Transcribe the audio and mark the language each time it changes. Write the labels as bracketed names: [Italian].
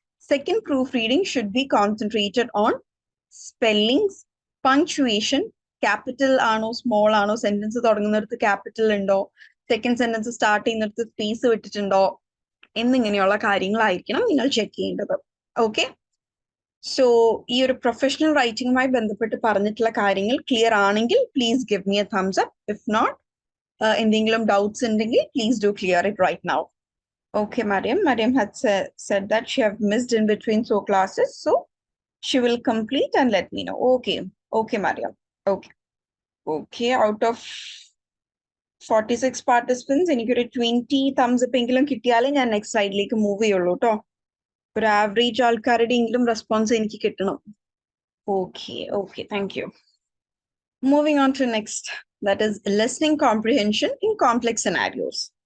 [English] second proof reading should be concentrated on spellings, [Malayalam] punctuation, capital ആണോ small ആണോ, sentence തുടങ്ങുന്നിടത്ത് capital ഉണ്ടോ, second sentence start ചെയ്യുന്നിടത്ത് space വിട്ടിട്ടുണ്ടോ എന്നിങ്ങനെയുള്ള കാര്യങ്ങളായിരിക്കണം നിങ്ങൾ ചെക്ക് ചെയ്യേണ്ടത്. ഓക്കെ, സോ ഈ ഒരു പ്രൊഫഷണൽ റൈറ്റിംഗുമായി ബന്ധപ്പെട്ട് പറഞ്ഞിട്ടുള്ള കാര്യങ്ങൾ ക്ലിയർ ആണെങ്കിൽ [English] Please give me a thumbs up. If not, [Malayalam] എന്തെങ്കിലും ഡൗട്ട്സ് ഉണ്ടെങ്കിൽ [English] Please do clear it right now. Okay, Mariam had said that she have missed in between so classes, so she will complete and let me know. Okay, Mariam. Okay, out of 46 participants. [Malayalam] എനിക്കൊരു 20 thumbs up എങ്കിലും കിട്ടിയാലേ ഞാൻ next സ്ലൈഡിലേക്ക് move ചെയ്യുള്ളൂ കേട്ടോ. ഒരു average ആൾക്കാരുടെ എങ്കിലും റെസ്പോൺസ് എനിക്ക് കിട്ടണം. Okay, thank you. [English] Moving on to next, that is listening comprehension in complex scenarios.